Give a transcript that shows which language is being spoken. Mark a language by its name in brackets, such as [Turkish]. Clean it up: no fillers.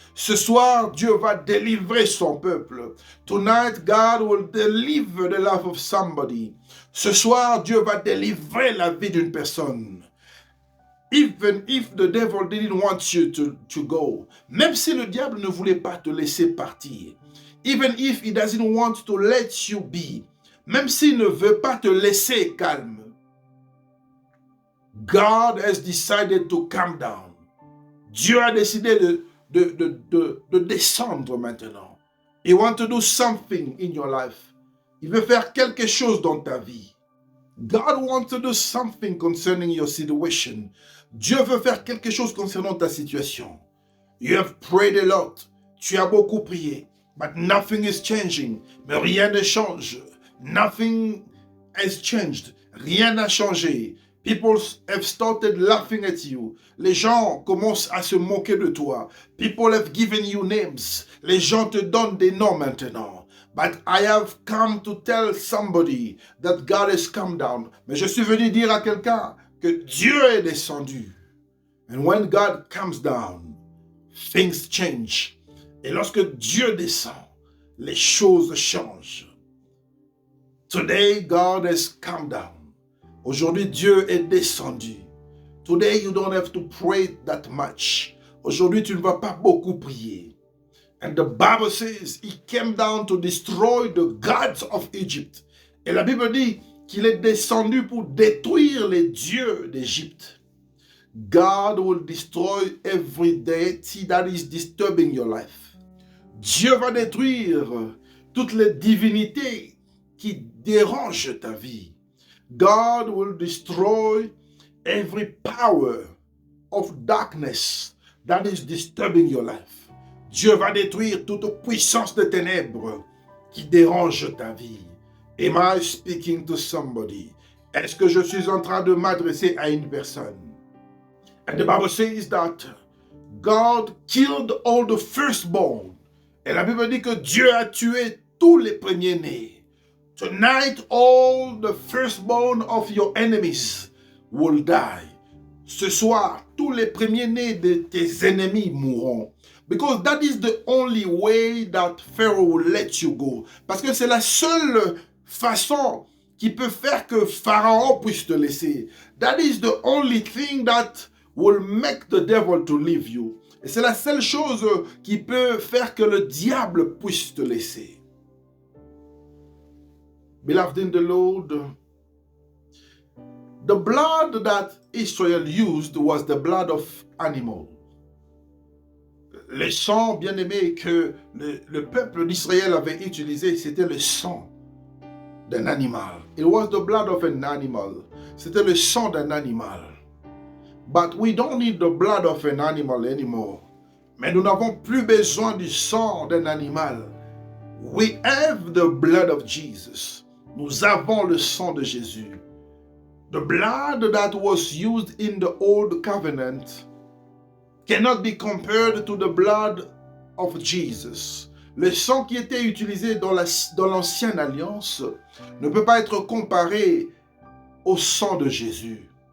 [French] Ce soir, Dieu va délivrer son peuple. [English] Tonight, God will deliver the life of somebody. [French] Ce soir, Dieu va délivrer la vie d'une personne. [English] Even if the devil didn't want you to go, [French] même si le diable ne voulait pas te laisser partir, [English] even if he doesn't want to let you be, [French] même s'il ne veut pas te laisser calme, [English] God has decided to come down. [French] Dieu a décidé de descendre maintenant. [English] He wants to do something in your life. [French] Il veut faire quelque chose dans ta vie. [English] God wants to do something concerning your situation. [French] Dieu veut faire quelque chose concernant ta situation. [English] You have prayed a lot. [French] Tu as beaucoup prié. [English] But nothing is changing. [French] Mais rien ne change. [English] Nothing has changed. [French] Rien n'a changé. [English] People have started laughing at you. [French] Les gens commencent à se moquer de toi. [English] People have given you names. [French] Les gens te donnent des noms maintenant. [English] But I have come to tell somebody that God has come down. [French] Mais je suis venu dire à quelqu'un que Dieu est descendu. [English] And when God comes down, things change. [French] Et lorsque Dieu descend, les choses changent. [English] Today, God has come down. [French] Aujourd'hui, Dieu est descendu. [English] Today, you don't have to pray that much. [French] Aujourd'hui, tu ne vas pas beaucoup prier. [English] And the Bible says he came down to destroy the gods of Egypt. [French] Et la Bible dit qu'il est descendu pour détruire les dieux d'Égypte. [English] God will destroy every deity that is disturbing your life. [French] Dieu va détruire toutes les divinités qui dérangent ta vie. [English] God will destroy every power of darkness that is disturbing your life. [French] Dieu va détruire toute puissance de ténèbres qui dérange ta vie. [English] Am I speaking to somebody? [French] Est-ce que je suis en train de m'adresser à une personne? [English] And the Bible says that God killed all the firstborn. [French] Et la Bible dit que Dieu a tué tous les premiers-nés. [English] Tonight, all the firstborn of your enemies will die. [French] Ce soir, tous les premiers-nés de tes ennemis mourront. [English] Because that is the only way that Pharaoh will let you go. [French] Parce que c'est la seule façon qui peut faire que Pharaon puisse te laisser. [English] That is the only thing that will make the devil to leave you. [French] Et c'est la seule chose qui peut faire que le diable puisse te laisser. [English] Beloved in the Lord, the blood that Israel used was the blood of animals. [French] Le sang, bien aimé, que le peuple d'Israël avait utilisé, c'était le sang d'un animal. [English] It was the blood of an animal. [French] C'était le sang d'un animal. [English] But we don't need the blood of an animal anymore. [French] Mais nous n'avons plus besoin du sang d'un animal. [English] We have the blood of Jesus. [French] Nous avons le sang de Jésus. [English] The blood that was used in the old covenant cannot be compared to the blood of Jesus. [French] Le sang qui était utilisé dans l'ancienne alliance ne peut pas être comparé au sang de Jésus.